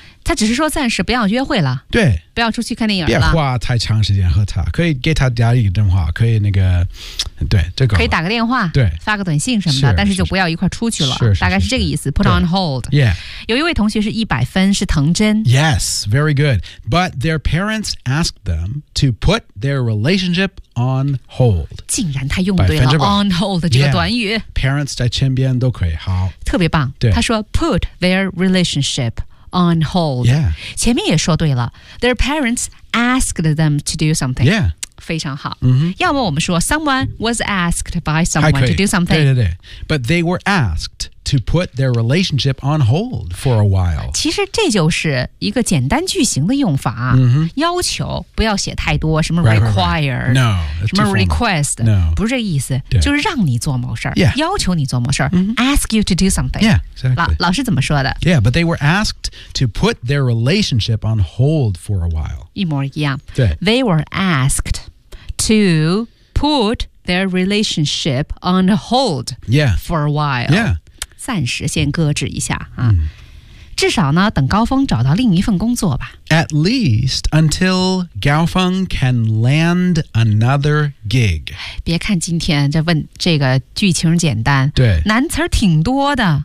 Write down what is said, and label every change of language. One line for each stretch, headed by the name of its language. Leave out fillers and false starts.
Chinese: 他只是说暂时不要约会了对不要出去看电影了别花太长时间和他可以给他打一个电话可以那个对这个可以打个电话对发个短信什么的是但是就不要一块出去了是大概是这个意思 put on hold、
English: yeah.
Chinese: 有一位同学是100分是藤真
English: Yes, very good But their parents asked them to put their relationship on hold
Chinese: 竟然他用对了 on hold 这个短语、
English: yeah.
Chinese: Parents 在前边都可以好特别棒对他说
English: put their relationshipOn hold. Yeah.
Chinese: 前面也说对了
English: Their parents asked them to do something. Yeah.
Chinese: 非常好、 mm-hmm. 要么我们说
English: Someone was asked by someone to do something.
Chinese: 对
English: But they were asked to put their relationship on hold for a while.
Chinese: 其实这就是一个简单句型的用法、 mm-hmm. 要求不要写太多什么 require.
English: Right. No.
Chinese: 什么 request.
English: No.
Chinese: 不是这个意思就是让你做某事、
English: yeah.
Chinese: 要求你做某事、 mm-hmm.
English: Ask you to do something. Yeah, exactly.
Chinese: 老师怎么说的
English: Yeah, but they were askedto put their relationship on hold for a while.
Chinese: 一模一样。对。
English: They were asked to put their relationship on hold yeah, for a while. Yeah.
Chinese: 暂时先搁置一下、啊 mm. 至少呢等高峰找到另一份工作吧。
English: At least until Gao Feng can land another gig.
Chinese: 别看今天这问这个剧情简单。对。难词挺多的。